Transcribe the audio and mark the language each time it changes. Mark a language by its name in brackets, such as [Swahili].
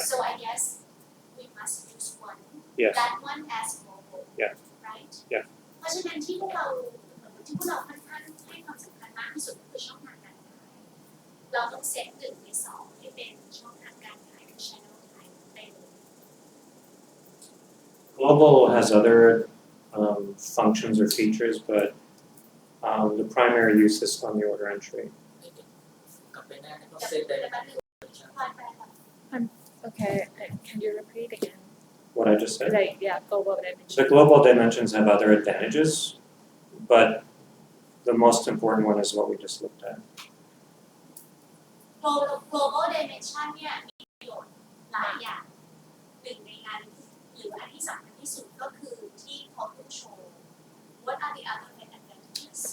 [English] So I guess we must use one. Yes. That one as global. Yeah. Right? Yeah. [Thai] เพราะฉะนั้นที่พวกเราค่อนข้างให้ความสำคัญมากที่สุดก็คือช่องทางการขายเราต้องเซต1ใน2ให้เป็นช่องทางการขายคือ channel ขายไปเลย [English] Global has other functions or features, but the primary use is on the order entry. [Thai] กลับไปหน้าที่เขาเซตได้ แต่มันพอแปลแบบ [English] Okay, can you repeat again? What I just said. Like, yeah, global dimension. The global dimensions have other advantages, but the most important one is what we just looked at. [Thai] global dimension เนี่ยมีประโยชน์หลายอย่างหนึ่งในนั้นหรืออันที่สำคัญที่สุดก็คือที่เขาเพิ่งโชว์ [English] What are the other advantages?